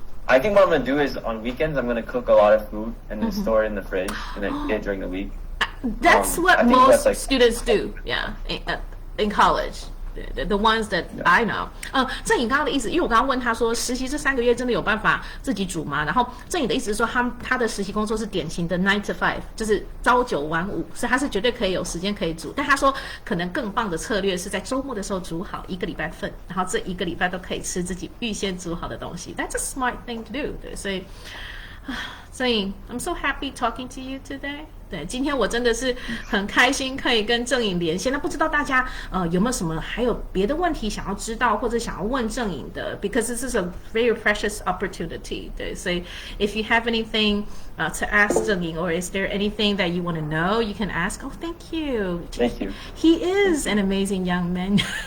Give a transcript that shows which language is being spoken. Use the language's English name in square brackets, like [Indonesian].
[English] I think what I'm gonna do is on weekends I'm gonna cook a lot of food and then store it in the fridge and then eat it during the week. That's what most students do, yeah, in college. The ones that I know. [Chinese] 郑颖刚刚的意思，因为我刚刚问他说，实习这3个月真的有办法自己煮吗？然后郑颖的意思是说，他的实习工作是典型的9 to 5，就是朝9晚5，所以他是绝对可以有时间可以煮。但他说，可能更棒的策略是在周末的时候煮好1个礼拜份，然后这1个礼拜都可以吃自己预先煮好的东西。 [English] That's a smart thing to do. [Chinese] 对，所以郑颖 [English] ，I'm so happy talking to you today. [Chinese] 对，今天我真的是很开心可以跟郑颖连线。那不知道大家有没有什么还有别的问题想要知道或者想要问郑颖的 ？ [English] Because this is a very precious opportunity. [Chinese] 对，所以 [English] if you have anything to ask 郑颖 or is there anything that you want to know, you can ask. Oh, thank you. Thank you. He is an amazing young man.